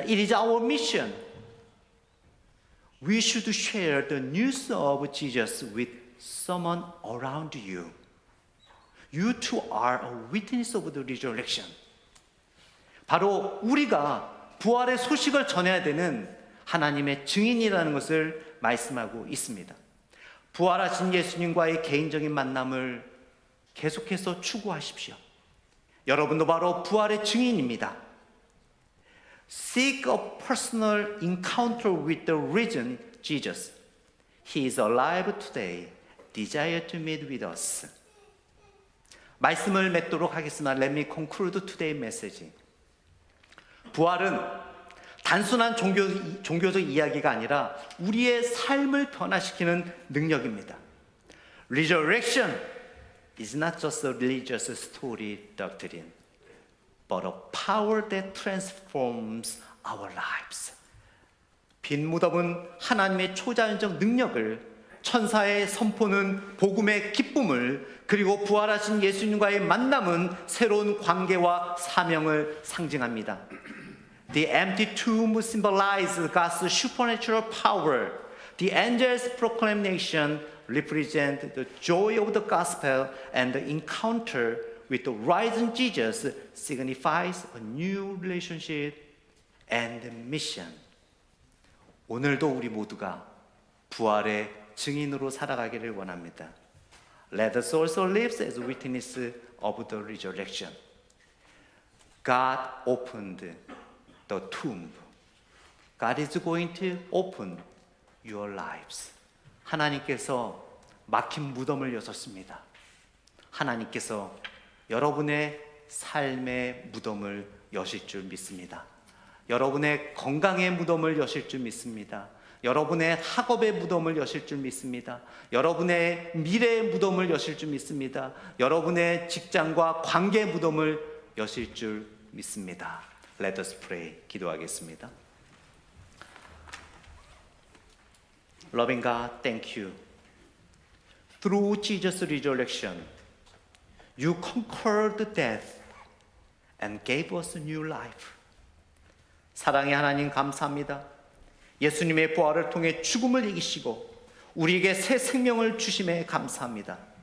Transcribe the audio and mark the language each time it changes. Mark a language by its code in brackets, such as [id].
[en] It is our mission. We should share the news of Jesus with someone around you. You too are a witness of the resurrection. [ko] 바로 우리가 부활의 소식을 전해야 되는 하나님의 증인이라는 것을 말씀하고 있습니다. 부활하신 예수님과의 개인적인 만남을 계속해서 추구하십시오. 여러분도 바로 부활의 증인입니다. [en] Seek a personal encounter with the risen Jesus. He is alive today. Desire to meet with us. [ko] 말씀을 맺도록 하겠습니다. [en] Let me conclude today's message. [ko] 부활은 단순한 종교적 이야기가 아니라 우리의 삶을 변화시키는 능력입니다. [en] Resurrection is not just a religious story doctrine, but a power that transforms our lives. [ko] 빈 무덤은 하나님의 초자연적 능력을, 천사의 선포는 복음의 기쁨을, 그리고 부활하신 예수님과의 만남은 새로운 관계와 사명을 상징합니다. [en] The empty tomb symbolizes God's supernatural power. The angels' proclamation represent the joy of the gospel, and the encounter with the risen Jesus signifies a new relationship and mission. [ko] 오늘도 우리 모두가 부활의 증인으로 살아가기를 원합니다. [en] Let us also live as witnesses of the resurrection. God opened the tomb. God is going to open your lives. [ko] 하나님께서 막힌 무덤을 여셨습니다. 하나님께서 여러분의 삶의 무덤을 여실 줄 믿습니다. 여러분의 건강의 무덤을 여실 줄 믿습니다. 여러분의 학업의 무덤을 여실 줄 믿습니다. 여러분의 미래의 무덤을 여실 줄 믿습니다. 여러분의 직장과 관계의 무덤을 여실 줄 믿습니다. [en] Let us pray. [ko] 기도하겠습니다. [en] Loving God, thank you. Through Jesus' resurrection, you conquered death and gave us a new life. [ko] 사랑의 하나님 감사합니다. 예수님의 부활을 통해 죽음을 이기시고 우리에게 새 생명을 주심에 감사합니다.